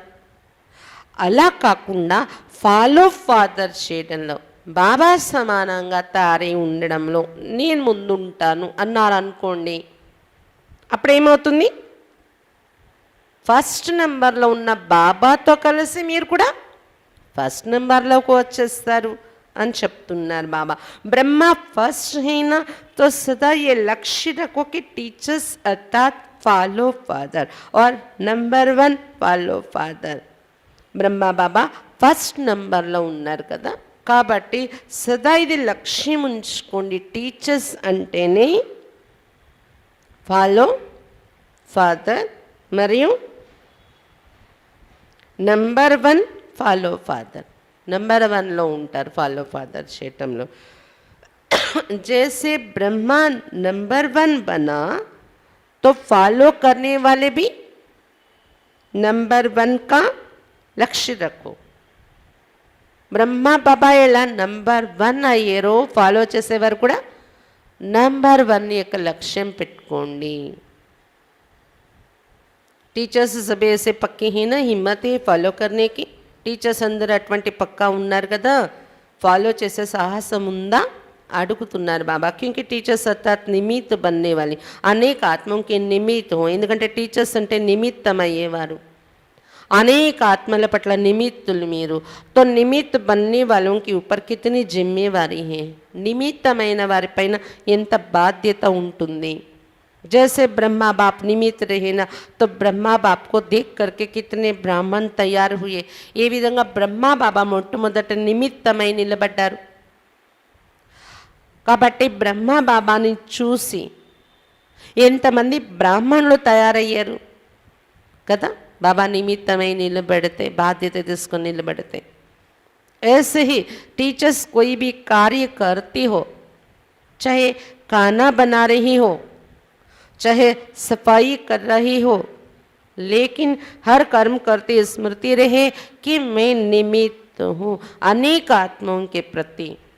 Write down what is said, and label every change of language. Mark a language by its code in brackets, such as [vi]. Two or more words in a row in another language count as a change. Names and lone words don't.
[te] అలా కాకుండా [en] follow father [te] చేయడంలో బాబా సమానంగా తయారై ఉండడంలో నేను ముందుంటాను అన్నారు అనుకోండి, అప్పుడేమవుతుంది, [en] first numberలో [te] ఉన్న బాబాతో కలిసి మీరు కూడా ఫస్ట్ నెంబర్లోకి వచ్చేస్తారు అని చెప్తున్నారు బాబా. [hi] ब्रह्मा फर्स्ट हुआ ना तो सदा ये लक्ष्य रखो कि टीचर्स अर्थात [en] follow father [hi] और नंबर 1 [en] follow father. [te] బ్రహ్మ బాబా ఫస్ట్ నెంబర్లో ఉన్నారు కదా. కాబట్టి సదా ఇది లక్ష్యం ఉంచుకోండి, టీచర్స్ అంటేనే [en] follow father [te] మరియు నంబర్ 1 [en] follow father. [te] నంబర్ 1లో ఉంటారు [en] follow father [te] చేయటంలో. [hi] जैसे ब्रह्मा नंबर 1 बना तो फॉलो करने वाले भी नंबर 1 का लक्ष्य रखो. [te] బ్రహ్మ బాబా ఎలా నంబర్ 1 అయ్యారో ఫాలో చేసేవారు కూడా నంబర్ 1 యొక్క లక్ష్యం పెట్టుకోండి. [hi] टीचर्स सभी ऐसे पक्के हैं ना, हिम्मत है फॉलो करने की. [te] టీచర్స్ అందరూ అటువంటి పక్కా ఉన్నారు కదా, ఫాలో చేసే సాహసం ఉందా అడుగుతున్నారు బాబా. [hi] क्योंकि टीचर्स अर्थात निमित्त बनने वाली, [te] అనేక ఆత్మకి నిమిత్తం. ఎందుకంటే టీచర్స్ అంటే నిమిత్తం అయ్యేవారు, అనేక ఆత్మల పట్ల నిమిత్తులు మీరు. [hi] तो निमित्त बनने वालों के ऊपर कितनी जिम्मेवारी है, [te] నిమిత్తమైన వారిపైన ఎంత బాధ్యత ఉంటుంది. [hi] जैसे ब्रह्मा बाप निमित्त रहे ना, तो ब्रह्मा बाप को देख करके कितने ब्राह्मण तैयार हुए. [te] ఏ విధంగా బ్రహ్మా బాబా మొట్టమొదట నిమిత్తమై నిలబడ్డారు. కాబట్టి బ్రహ్మ బాబాని చూసి ఎంతమంది బ్రాహ్మణులు తయారయ్యారు కదా. బాబా నిమిత్తమై నిలబడితే, బాధ్యత తీసుకొని నిలబడితే. [hi] ऐसे ही टीचर्स कोई भी कार्य करती हो, चाहे खाना बना रही हो, चाहे सफाई कर रही हो, लेकिन हर कर्म करते स्मृति रहे कि मैं निमित्त हूँ अनेक आत्माओं के प्रति.